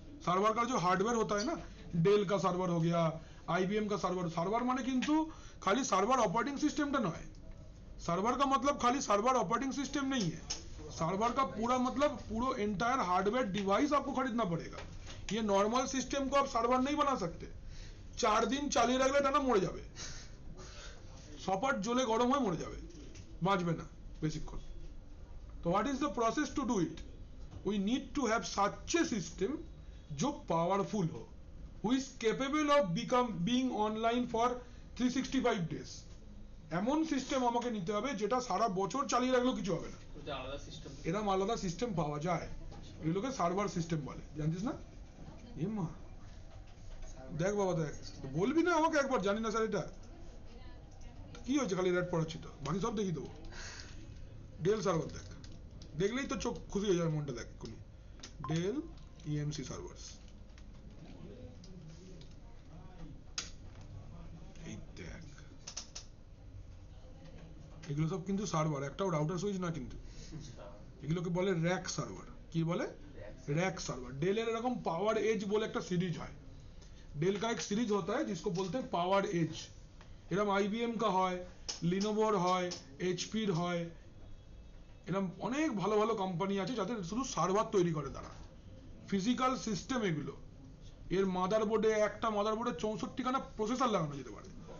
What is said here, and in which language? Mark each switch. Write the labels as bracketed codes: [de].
[hi] Server का जो hardware होता है ना, डेल का सर्वर हो गया, आईबीएम का सर्वर, सर्वर माने किंतु खाली सर्वर ऑपरेटिंग सिस्टम नয়, सर्वर का मतलब खाली सर्वर ऑपरेटिंग सिस्टम नहीं है, सर्वर का पूरा मतलब पूरा एंटायर हार्डवेयर डिवाइस आपको खरीदना पड़ेगा। ये नॉर्मल सिस्टम को आप सर्वर नहीं बना सकते, [bn] 4 दिन চালিয়ে রাখলে টানা মরে যাবে, সপাট জ্বলে গরম হয়ে মরে যাবে, বাঁচবে না বেশিক্ষণ। [en] তো what is the process to do it? We need to have such a system [hi] जो पावरफुल हो, [en] who is capable of being online for 365 days। [bn] এমন সিস্টেম আমাকে নিতে হবে যেটা সারা বছর চালিয়ে রাখলেও কিছু হবে না। এটা আলাদা সিস্টেম, এরকম আলাদা সিস্টেম পাওয়া যায়, এগুলোকে সার্ভার সিস্টেম বলে, জানিস না? মা দেখ বাবা দেখ, বলবি না আমাকে একবার, জানি না স্যার এটা কি হয়েছে, খালি রেড পড়াচ্ছি তো, বাকি সব দেখিয়ে দেবো। ডেল সার্ভার দেখ, দেখলেই তো চোখ খুশি হয়ে যাবে, মনটা দেখ কোনি, ডেল ইএমসি সার্ভার্স, এই দেখ, এগুলো সব কিন্তু সার্ভার, একটাও রাউটার সুইচ না কিন্তু, এগুলোকে বলে র্যাক সার্ভার। কি বলে? Rack server. [hi] डेल एरकम पावर एज बोले एक सीरीज है, डेल का एक सीरीज होता है जिसको बोलते हैं पावर एज। [bn] এরকম আইবিএম का হয়, লিনোভোর হয়, এইচপির হয়, এরকম অনেক ভালো ভালো কোম্পানি আছে যাদের শুধু সার্ভার তৈরি করে তারা, ফিজিক্যাল সিস্টেম এগুলো। এর মাদারবোর্ডে, একটা মাদারবোর্ডে 64 খানা প্রসেসর লাগানো যেতে পারে।